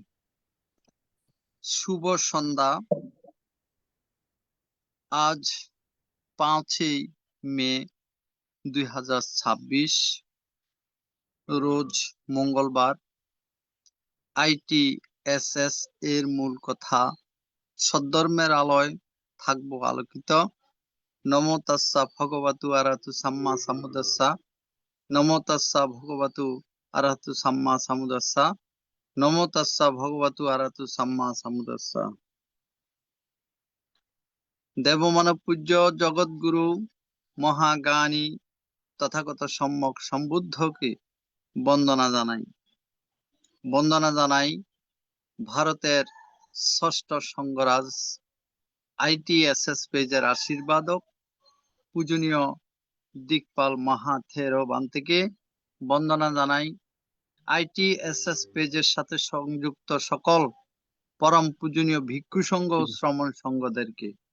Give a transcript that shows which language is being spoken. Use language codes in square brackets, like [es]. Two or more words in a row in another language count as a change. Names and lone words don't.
[bn] শুভ সন্ধ্যা। আজ 5ই মে 2026, রোজ মঙ্গলবার। ITSS এর মূল কথা, সদ্ধর্মের আলোয় থাকবো আলোকিত। [pi] নমো তাস্সা ভগবতু আরহাতু সাম্মা সাম্বুদ্দাস্সা। নমো তাস্সা ভগবতু আরহাতু সাম্মা সাম্বুদ্দাস্সা। নমো তাস্সা ভগবতু আরহাতু সাম্মা সাম্বুদ্দাস্সা। [bn] দেবমানব পূজ্য জগৎগুরু মহাজ্ঞানী তথাগত সম্যক সম্বুদ্ধকে বন্দনা জানাই। বন্দনা জানাই ভারতের ষষ্ঠ সঙ্গরাজ ITSS পেজের আশীর্বাদক পূজনীয় দিকপাল মাহাথেরবান্তেকে বন্দনা জানাই ITSS পেজের সাথে সংযুক্ত সকল পরম পূজনীয় ভিক্ষু সংঘ ও শ্রমণ সংঘদেরকে।